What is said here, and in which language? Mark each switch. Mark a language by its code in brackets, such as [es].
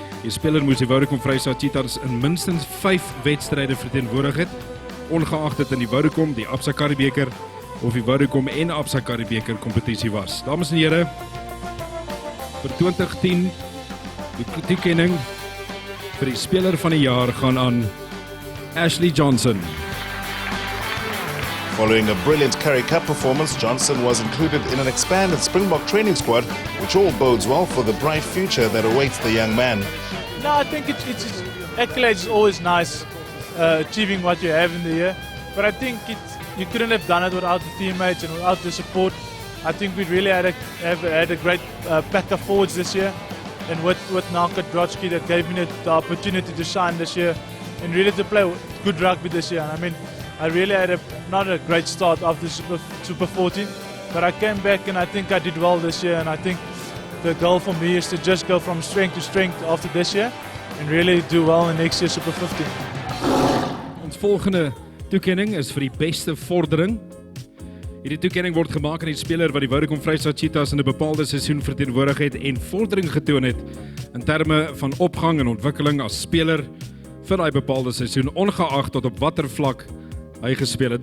[af] Die speler moes die Vodacom Vrystaat Cheetahs in minstens 5 wedstryde verteenwoordig het, ongeag dit in die Vodacom, die Absa Currie-beker of die Vodacom en Absa Currie-beker kompetisie was. Dames en here, vir 2010 die toekenning vir die speler van die jaar gaan aan Ashley Johnson. [en] Following a brilliant Currie Cup performance, Johnson was included in an expanded Springbok training squad, which all bodes well for the bright future that awaits the young man. No, I think it's accolades is always nice, achieving what you have in the year. But I think you couldn't have done it without the teammates and without the support. I think we really had a great pack of forwards this year, and with Naka Drotsky that gave me the opportunity to shine this year and really to play good rugby this year. And I mean, I really had not a great start after Super 14, but I came back and I think I did well this year. And I think the goal for me is to just go from strength to strength after this year and really do well in next year Super 15. [af] Ons volgende toekenning is vir die beste vordering. Hierdie toekenning word gemaak aan die speler wat die Vodacom Vrystaat Cheetahs in 'n bepaalde seisoen verteenwoordig het en vordering getoon het in terme van opgang en ontwikkeling as speler, vir daai bepaalde seisoen, ongeag tot op watter vlak hy gespeel het.